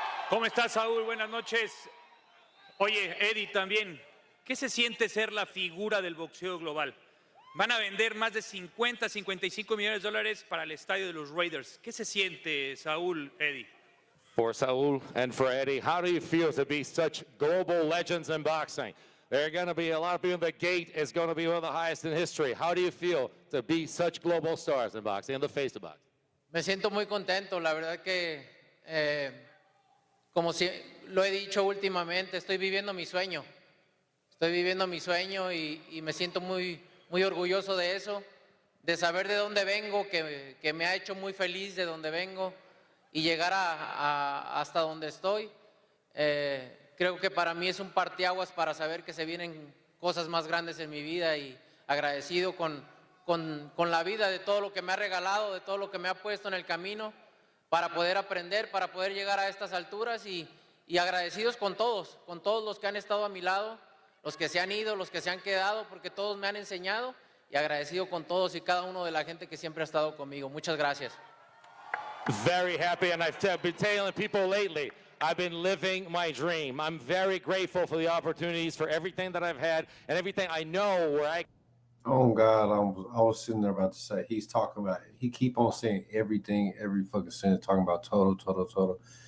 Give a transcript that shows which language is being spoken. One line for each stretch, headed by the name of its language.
Spanish: ¿Cómo estás, Saúl? Buenas noches. Oye, Eddie, también, ¿qué se siente ser la figura del boxeo global? Van a vender más de 50, 55 millones de dólares para el estadio de los Raiders. ¿Qué se siente, Saúl, Eddie?
English: For Saul and for Eddie, how do you feel to be such global legends in boxing? There are going to be a lot of people. The gate is going to be one of the highest in history. How do you feel to be such global stars in boxing and the face of boxing?
Spanish: Me siento muy contento, la verdad que como si lo he dicho últimamente, estoy viviendo mi sueño. Estoy viviendo mi sueño y me siento muy orgulloso de eso, de saber de dónde vengo, que me ha hecho muy feliz de dónde vengo y llegar hasta donde estoy. Creo que para mí es un parteaguas para saber que se vienen cosas más grandes en mi vida y agradecido con la vida de todo lo que me ha regalado, de todo lo que me ha puesto en el camino para poder aprender, para poder llegar a estas alturas y agradecidos con todos los que han estado a mi lado, los que se han ido, los que se han quedado, porque todos me han enseñado y agradecido con todos y cada uno de la gente que siempre ha estado conmigo. Muchas gracias.
English: Very happy, and I've been telling people lately, I've been living my dream. I'm very grateful for the opportunities, for everything that I've had, and everything I know where I... Oh God, I was sitting there about to say, he's talking about, he keep on saying everything, every fucking sentence, talking about total.